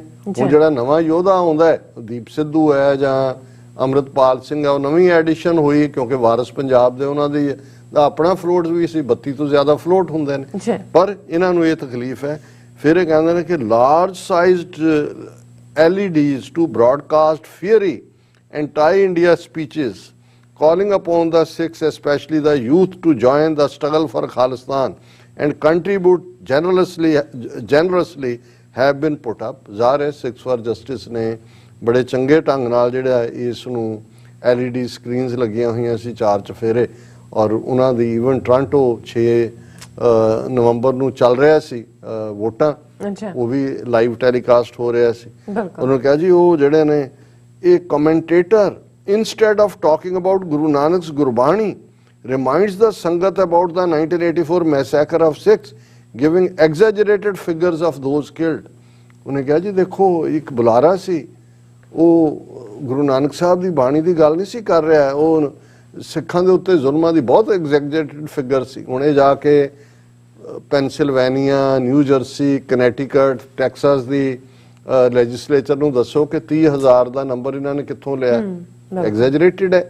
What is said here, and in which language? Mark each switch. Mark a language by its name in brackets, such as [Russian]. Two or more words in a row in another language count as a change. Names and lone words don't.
[Punjabi] ਹੁਣ ਜਿਹੜਾ ਨਵਾਂ ਯੋਧਾ ਆਉਂਦਾ ਹੈ, ਦੀਪ ਸਿੱਧੂ ਹੈ ਜਾਂ ਅੰਮ੍ਰਿਤਪਾਲ ਸਿੰਘ ਹੈ, ਉਹ ਨਵੀਂ ਐਡੀਸ਼ਨ ਹੋਈ, ਕਿਉਂਕਿ ਵਾਰਿਸ ਪੰਜਾਬ ਦੇ ਉਹਨਾਂ ਦੀ ਦਾ ਆਪਣਾ ਫਲੋਟ ਵੀ ਸੀ, 32 ਤੋਂ ਜ਼ਿਆਦਾ ਫਲੋਟ ਹੁੰਦੇ ਨੇ, ਪਰ ਇਹਨਾਂ ਨੂੰ ਇਹ ਤਕਲੀਫ ਹੈ। ਫਿਰ ਇਹ ਕਹਿੰਦੇ ਨੇ ਕਿ [English] large sized LEDs to broadcast fiery anti-India speeches calling upon the Sikhs, especially the youth, to join the struggle for Khalistan and contribute generously have been put up। [Punjabi] ਜ਼ਾਹਰ Sikhs for Justice ਨੇ ਬੜੇ ਚੰਗੇ ਢੰਗ ਨਾਲ ਜਿਹੜਾ ਇਸ ਨੂੰ [English] LED screens [Punjabi] ਲੱਗੀਆਂ ਹੋਈਆਂ ਸੀ 4 ਚਫੇਰੇ, ਔਰ ਉਹਨਾਂ ਦੀ ਈਵਨ ਟੋਰਾਂਟੋ 6 ਨਵੰਬਰ ਨੂੰ ਚੱਲ ਰਿਹਾ ਸੀ ਵੋਟਾਂ, ਉਹ ਵੀ [English] live telecast [Punjabi] ਹੋ ਰਿਹਾ ਸੀ। ਉਹਨੂੰ ਕਿਹਾ ਜੀ ਉਹ ਜਿਹੜੇ ਨੇ ਇਹ ਕਮੈਂਟੇਟਰ, [English] instead of talking about Guru Nanak's Gurbani, reminds the Sangat about the 1984 massacre of Sikhs, giving exaggerated figures of those killed। [Punjabi] ਉਹਨੇ ਕਿਹਾ ਜੀ ਦੇਖੋ ਇੱਕ ਬੁਲਾਰਾ ਸੀ, ਉਹ ਗੁਰੂ ਨਾਨਕ ਸਾਹਿਬ ਦੀ ਬਾਣੀ ਦੀ ਗੱਲ ਨਹੀਂ ਸੀ ਕਰ ਰਿਹਾ, ਉਹ ਸਿੱਖਾਂ ਦੇ ਉੱਤੇ ਜ਼ੁਲਮਾਂ ਦੀ ਬਹੁਤ [English] exaggerated figure [Punjabi] ਸੀ। ਹੁਣ ਇਹ ਜਾ ਕੇ ਪੈਨਸਿਲਵੇਨੀਆ, ਨਿਊ ਜਰਸੀ, ਕਨੈਟੀਕਟ, ਟੈਕਸਾਸ ਦੀ ਲੈਜਿਸਲੇਚਰ ਨੂੰ ਦੱਸੋ ਕਿ 30,000 ਦਾ ਨੰਬਰ ਇਹਨਾਂ ਨੇ ਕਿੱਥੋਂ ਲਿਆ, ਐਗਜ਼ੈਜਰੇਟਡ ਹੈ।